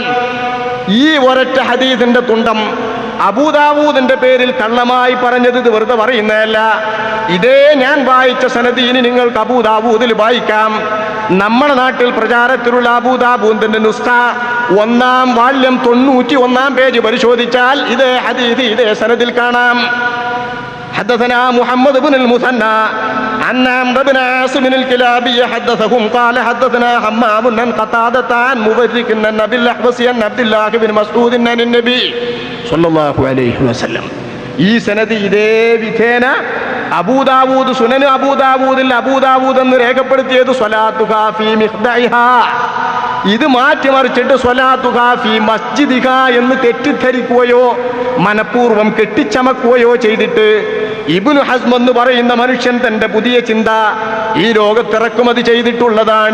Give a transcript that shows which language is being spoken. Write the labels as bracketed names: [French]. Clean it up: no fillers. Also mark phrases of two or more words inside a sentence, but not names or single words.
[Malayalam] ഈ ഒരൊറ്റ ഹദീസിന്റെ തുണ്ടം അബൂദാവൂദിന്റെ പേരിൽ കള്ളമായി പറഞ്ഞത് ഇത് വെറുതെ പറയുന്നതല്ല. ഇതേ ഞാൻ വായിച്ച സനദ് ഇനി നിങ്ങൾക്ക് അബൂദാവൂദിൽ വായിക്കാം. നമ്മുടെ നാട്ടിൽ പ്രചാരത്തിലുള്ള അബൂദാവൂദിന്റെ നുസ്ഖ 1-ാം വാല്യം 91-ാം പേജ് പരിശോധിച്ചാൽ ഇതേ ഹദീസ് ഇതേ സനദിൽ കാണാം. [Arabic] حدثنا محمد بن المثنى عن عمرو بن عاصم الكلابي حدثهم قال حدثنا حمام عن قتادة عن مبرك عن ابي الاحوص عن عبد الله بن مسعود عن النبي صلى الله عليه وسلم. [Malayalam] ഈ സനദ് ഇതേ വിധേന അബൂദാവൂദ് സുനൻ അബൂദാവൂദിൽ അബൂദാവൂദ് എന്ന് രേഖപ്പെടുത്തിയത് [Arabic] صلاتها في مخدعها, [Malayalam] ഇത് മാറ്റിമറിച്ചിട്ട് [Arabic] صلاتها في مسجدها [Malayalam] എന്ന് തെറ്റിദ്ധരിക്കുകയോ മനഃപൂർവ്വം കെട്ടിച്ചമക്കുകയോ ചെയ്തിട്ട് ഇബ്നു ഹസ്ം എന്ന് പറയുന്ന മനുഷ്യൻ തന്റെ പുതിയ ചിന്ത ഈ ലോകത്തിറക്കുമതി ചെയ്തിട്ടുള്ളതാണ്.